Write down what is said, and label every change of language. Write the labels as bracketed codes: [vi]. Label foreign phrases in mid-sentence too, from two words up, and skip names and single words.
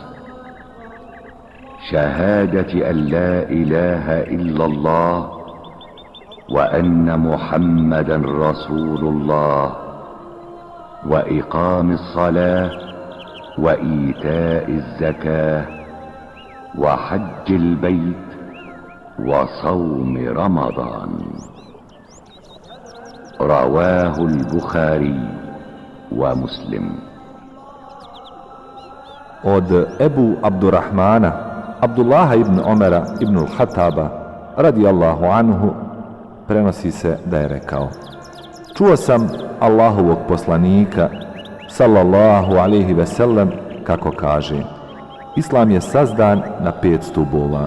[ar] شهادة أن لا إله إلا الله وأن محمدا رسول الله وإقام الصلاة وإيتاء الزكاة وحج البيت وصوم رمضان. رواه البخاري ومسلم. [bs] Od Ebu Abdurrahmana, Abdullaha ibn Omera ibn al-Hataba, [ar] رضي الله عنه, [bs] prenosi se da je rekao: čuo sam Allahovog poslanika, [ar] صلى الله عليه وسلم, [bs] kako kaže: Islam je sazdan na 5 stubova.